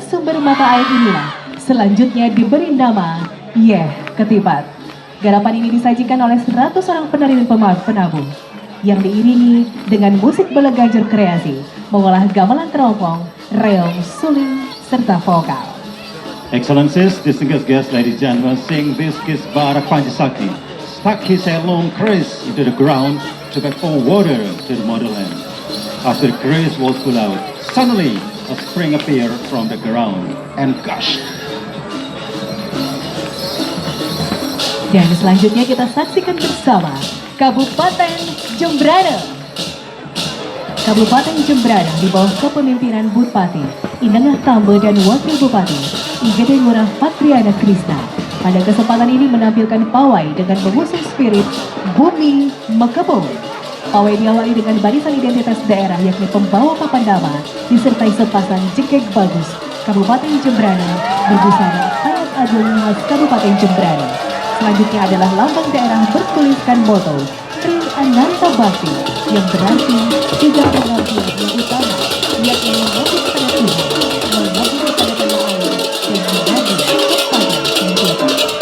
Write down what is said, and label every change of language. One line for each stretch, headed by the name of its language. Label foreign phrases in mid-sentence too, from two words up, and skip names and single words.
Indonesian: Sumber mata air inilah selanjutnya diberi nama Yeh Ketipat. Garapan ini disajikan oleh 100 orang penari dan penabuh yang diiringi dengan musik belegajar kreasi, mengolah gamelan teropong, reog, suling, serta vokal.
English: Excellencies, distinguished guests, ladies and gentlemen, seeing this Ki Barak Panji Sakti stuck his long kris into the ground to get all water to the motherland. After the kris was pulled out, suddenly a spring appeared from the ground and gushed.
Indonesian: Dan selanjutnya kita saksikan bersama Kabupaten Jembrana. Kabupaten Jembrana di bawah kepemimpinan Bupati Inengah Tambe dan Wakil Bupati Igede Ngurah Patriana Krishna. Pada kesempatan ini menampilkan pawai dengan mengusung spirit Bumi Mekebong. Pawai diawali dengan barisan identitas daerah yakni pembawa papan nama disertai sepasang jengkek bagus Kabupaten Jembrana berbusana Hayat Agung khas Kabupaten Jembrana. Selanjutnya adalah lambang daerah bertuliskan moto Tri Ananta Bakti yang berarti tiga pengabdian yang utama, yakni mengabdi kepada Tuhan, mengabdi kepada tanah air, dan mengabdi kepada kehidupan.